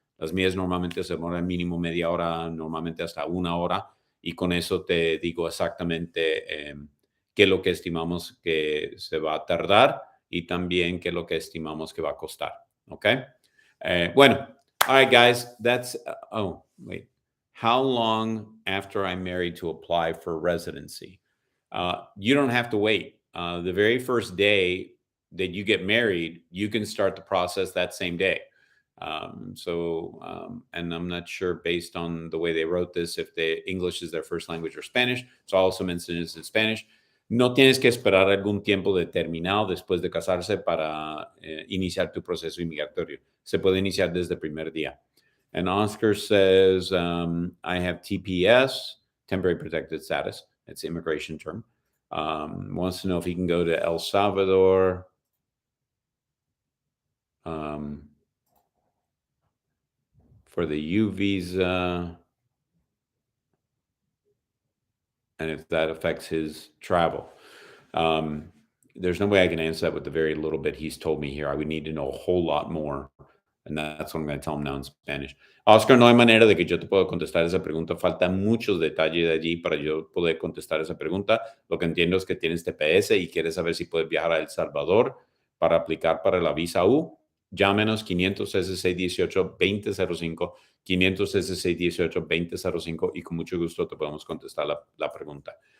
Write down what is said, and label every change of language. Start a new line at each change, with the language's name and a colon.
Spanish: Las mías normalmente se demoran mínimo media hora, normalmente hasta 1 hora. Y con eso te digo exactamente qué es lo que estimamos que se va a tardar y también qué es lo que estimamos que va a costar. ¿Ok? Bueno,
English: all right, guys. That's, wait. How long after I'm married to apply for residency? You don't have to wait. The very first day that you get married, you can start the process that same day. And I'm not sure based on the way they wrote this, if English is their first language or Spanish. So I also mentioned this in Spanish.
Spanish: No tienes que esperar algún tiempo determinado después de casarse para iniciar tu proceso inmigratorio. Se puede iniciar desde el primer día.
English: And Oscar says, I have TPS, temporary protected status. It's an immigration term. Wants to know if he can go to El Salvador. For the U visa, and if that affects his travel. There's no way I can answer that with the very little bit he's told me here. I would need to know a whole lot more. And that's what I'm going to tell him now in Spanish.
Spanish: Oscar, no hay manera de que yo te pueda contestar esa pregunta. Falta muchos detalles de allí para yo poder contestar esa pregunta. Lo que entiendo es que tienes TPS y quieres saber si puedes viajar a El Salvador para aplicar para la visa U. Llámenos 500-618-2005, 500-618-2005 y con mucho gusto te podemos contestar la pregunta.